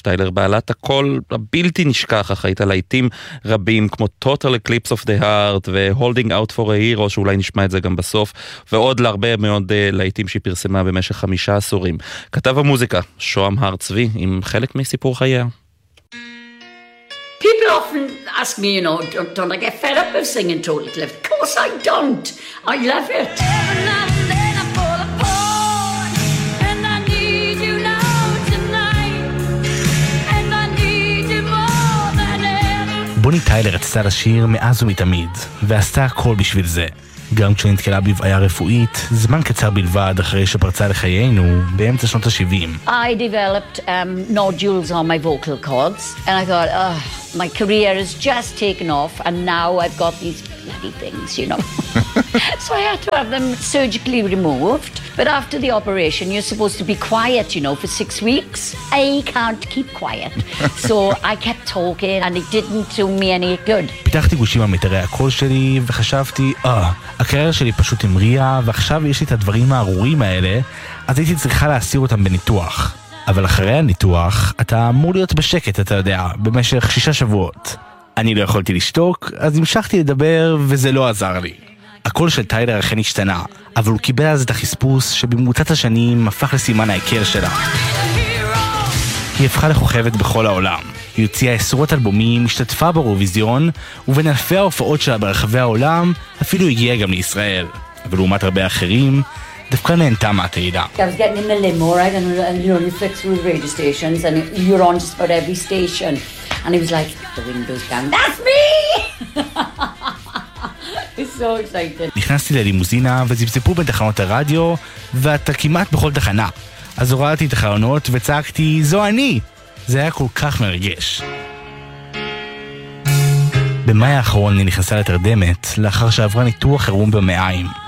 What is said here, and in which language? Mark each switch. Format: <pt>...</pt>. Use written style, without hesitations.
<he>טיילר, בעלת הקול הבלתי נשכח, אחראית על להיטים רבים כמו Total Eclipse of the Heart ו-Holding Out for a Hero, שאולי נשמע את זה גם בסוף, ועוד להרבה מאוד להיטים שהיא פרסמה במשך 5 עשורים. כתב המוזיקה שואם הר צבי עם חלק מסיפור חייה.</he> <en>People often ask me, you know, don't I get fed up of singing Total Eclipse? Of course I don't. I love it. Every now and then I fall apart. And I need you now tonight. And I need you more than ever.</en> <he>בוני טיילר רצתה לשיר מאז ומתמיד, ועשתה הכל בשביל זה. גם כשנתקלה בבעיה רפואית, זמן קצר בלבד אחרי שפרצה לחיינו באמצע שנות ה-70.</he> <en>I developed nodules on my vocal cords, and I thought, oh, my career has just taken off, and now I've got these bloody things, you know. So I had to have them surgically removed, but after the operation, you're supposed to be quiet, you know, for 6 weeks. I can't keep quiet. So I kept talking, and it didn't do me any good.</en> <he>פיתחתי גושים המתארי הקול שלי, וחשבתי, הקריירה שלי פשוט המריאה, ועכשיו יש לי את הדברים הארורים האלה, אז הייתי צריכה להסיר אותם בניתוח. אבל אחרי הניתוח, אתה אמור להיות בשקט, אתה יודע, במשך 6 שבועות. אני לא יכולתי לשתוק, אז המשכתי לדבר, וזה לא עזר לי. הקול של טיילר אכן השתנה, אבל הוא קיבל אז את החספוס שבמרוצת השנים הפך לסימן ההיכר שלה. היא הפכה לכוכבת בכל העולם. היא הוציאה 10 אלבומים, השתתפה באירוויזיון, ובין אלפי ההופעות שלה ברחבי העולם, אפילו הגיעה גם לישראל. ולעומת הרבה אחרים, דווקא נהנתה מהתהילה.</he> <en>I was getting in the limo, right? And you know, you flick through the radio stations, and you're on just about every station. And he was like, the windows down. That's me!</en> <he>נכנסתי ללימוזינה וזיפזפו בתחנות הרדיו, ואתה כמעט בכל תחנה. אז הורדתי את החלונות וצעקתי, זו אני! זה היה כל כך מרגש. במאי האחרון היא נכנסה לתרדמת, לאחר שעברה ניתוח חירום במעיים.</he>